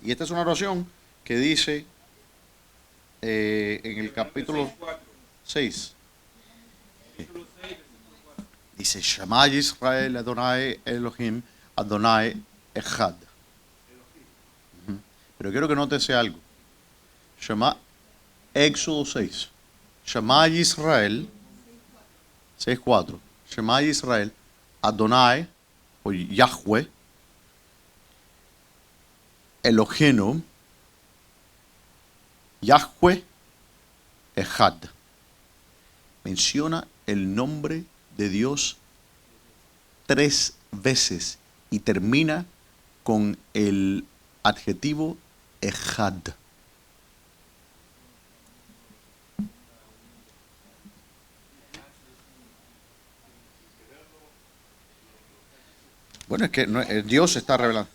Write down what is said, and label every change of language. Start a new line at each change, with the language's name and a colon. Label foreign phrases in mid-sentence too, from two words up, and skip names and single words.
Spanish: Y esta es una oración que dice en el capítulo 6. Dice,
Hebrew: שמע ישראל אדני אלהים אדני אחד.
Spanish: Pero quiero que notes algo. Shema, Éxodo 6.
Hebrew: שמע ישראל 6:4. שמע ישראל אדני o יהוה אלהים יהוה אחד.
Spanish: Menciona el nombre de Dios 3 veces y termina con el adjetivo Echad. Bueno, es que Dios está revelando.